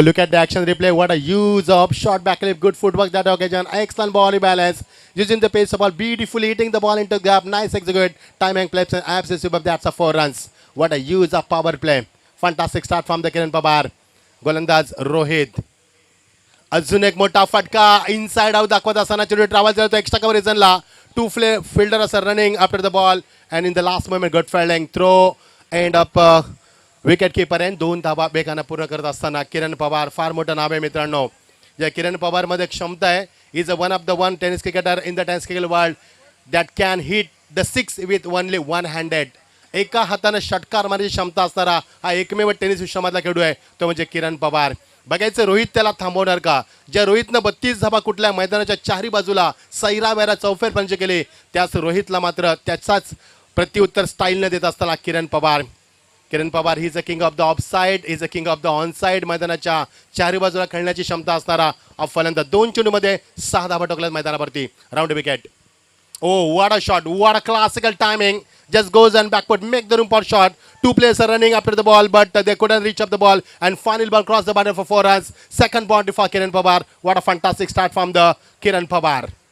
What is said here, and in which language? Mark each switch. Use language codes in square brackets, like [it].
[en] Look at the action replay. What a use of short back clip. Good footwork that occasion. Excellent ball balance. Using the pace of ball. Beautifully hitting the ball into gap. Nice execute. Timing flips and absolutely superb. That's a 4 runs. What a use of power play. Fantastic start from the Kiran Pawar. [mr] गोलंदाज रोहित. अजून एक मोठा फटका inside out दाखवत असताना चेंडू travel करतो extra cover रिजनला. [en] 2 fielder असं running after the ball and in the last moment good fielding throw end up wicket keeper आहे. [mr] 2 धावा बेगानं पूर्ण करत असताना किरण पवार फार मोठं नाव आहे मित्रांनो. या किरण पवार मध्ये क्षमता आहे. [en] Is a one of the one tennis cricketer in the tennis cricket world that can hit the 6 with only 1 handed. [mr] एका हातानं षटकार मारण्याची क्षमता असणारा हा एकमेव टेनिस विश्वामधला खेळाडू आहे, तो म्हणजे किरण पवार. बघायचं रोहित त्याला थांबवणार का. ज्या रोहितनं 32 धावा कुठल्या मैदानाच्या चारही बाजूला सैरा वैरा चौफेर पंच केले, त्याच रोहितला मात्र त्याचाच प्रत्युत्तर स्टाईलने देत असताना किरण पवार. [en] Kiran Pawar he is a king of the off side, is a king of the on side. [mr] मैदानाच्या चारही बाजूला खेळण्याची क्षमता असणारा फलंदाज. 2 चेंडूमध्ये 6 धावा ठोकल्यात मैदानावरती. Round wicket. [en] Oh, what a shot. What a classical timing. Just goes and backward. Make the room for shot. 2 players are running after the ball, but they couldn't reach up the ball. And final ball crossed the boundary for 4 runs. Second boundary for Kiran Pawar. What a fantastic start from the Kiran Pawar.